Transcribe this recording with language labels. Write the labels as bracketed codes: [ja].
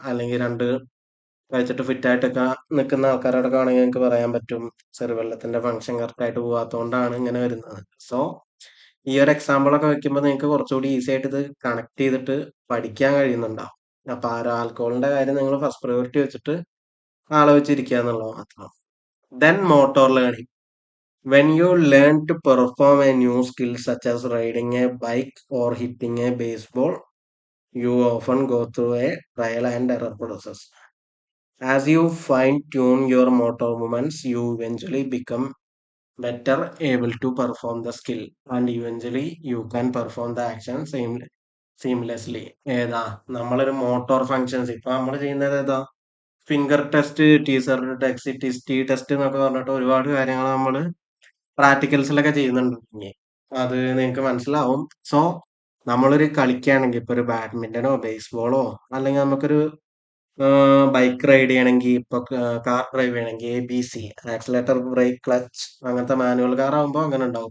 [ml] അല്ലെങ്കിൽ രണ്ട് കഴിച്ചിട്ട് ഫിറ്റ് ആയിട്ടൊക്കെ നിൽക്കുന്ന ആൾക്കാരോടൊക്കെ ആണെങ്കിൽ നിങ്ങൾക്ക് പറയാൻ പറ്റും സെറിബെല്ലത്തിന്റെ ഫംഗ്ഷൻ കറക്റ്റ് ആയിട്ട് പോകാത്തതുകൊണ്ടാണ് ഇങ്ങനെ വരുന്നത്. സോ ഈ ഒരു എക്സാമ്പിൾ ഒക്കെ വെക്കുമ്പോൾ നിങ്ങൾക്ക് കുറച്ചുകൂടി ഈസി ആയിട്ട് ഇത് കണക്ട് ചെയ്തിട്ട് പഠിക്കാൻ കഴിയുന്നുണ്ടാവും. അപ്പൊ ആ ഒരു ആൽക്കഹോളിന്റെ കാര്യം നിങ്ങൾ ഫസ്റ്റ് പ്രയോറിറ്റി വെച്ചിട്ട് ആലോചിച്ചിരിക്കുക എന്നുള്ളത് മാത്രം. [en] Then motor learning. When you learn to perform a new skill such as riding a bike or hitting a baseball, you often go through a trial and error process. As you fine tune your motor movements, you eventually become better able to perform the skill, and eventually you can perform the action seamlessly. [ml] ഏതാ നമ്മളൊരു motor functions ഇപ്പൊ നമ്മൾ ചെയ്യുന്നത് ഏതാ finger test, teaser test, T test എന്നൊക്കെ പറഞ്ഞിട്ട് ഒരുപാട് കാര്യങ്ങൾ നമ്മൾ പ്രാക്ടിക്കൽസിലൊക്കെ ചെയ്യുന്നുണ്ട്. അത് നിങ്ങക്ക് മനസ്സിലാവും. സോ, നമ്മളൊരു കളിക്കുകയാണെങ്കിൽ ഇപ്പൊ ഒരു ബാഡ്മിന്റണോ, ബേസ്ബോളോ അല്ലെങ്കിൽ നമുക്കൊരു ബൈക്ക് റൈഡ് ചെയ്യണമെങ്കിൽ ഇപ്പൊ കാർ ഡ്രൈവ് ചെയ്യണമെങ്കിൽ ABC, ആക്സിലേറ്റർ, ബ്രേക്ക്, ക്ലച്ച് അങ്ങനത്തെ മാനുവൽ കാർ ആകുമ്പോൾ അങ്ങനെ ഉണ്ടാവും.